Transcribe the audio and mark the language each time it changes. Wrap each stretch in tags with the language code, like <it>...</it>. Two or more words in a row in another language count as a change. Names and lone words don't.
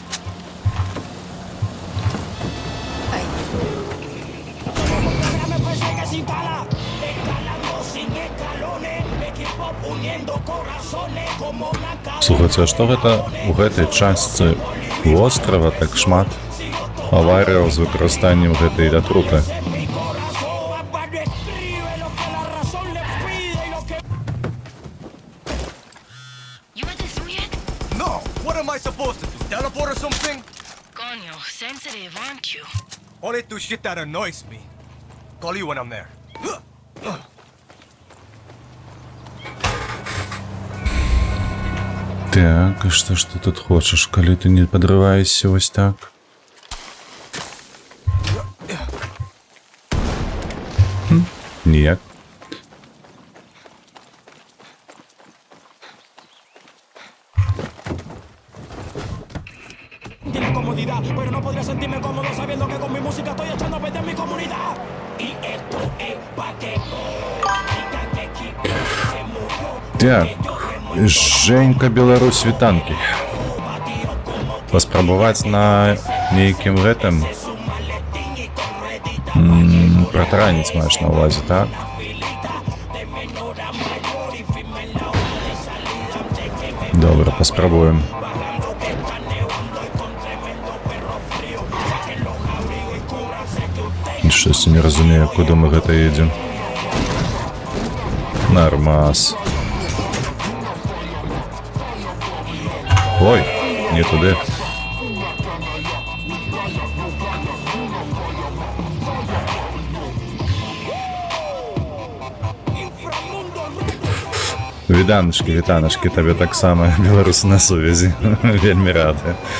<be>Слухайте, а што гэта у гэтай частцы вострава так шмат аварыяў з выкарыстаннем гэтай атруты?</be> <en>You at the zoo yet? No! What am I supposed to do? Teleport or something? Coño, sensitive, aren't you? Only do shit that annoys me. Call you when I'm there.</en> <be>Так, а што ж ты тут хочаш, калі ты не падрываешся вось так? Ніяк.</be> <es>Tiene comodidad, pero no podría sentirme cómodo sabiendo que con mi música estoy echando a perder mi comunidad. Y esto es pa' que</es> <be>Так, Женька Беларусь вітанкі. Паспрабаваць на нейкім гэтым протараніць маеш на ўвазе, так? Добра, паспрабуем. Щось не разумею, куди ми гэта едем.</be> <uk>Нормас. Ой, не туди.</uk> <be>Вітаночки, табе таксама, беларусы на сувязі. Вельмі рады.</be>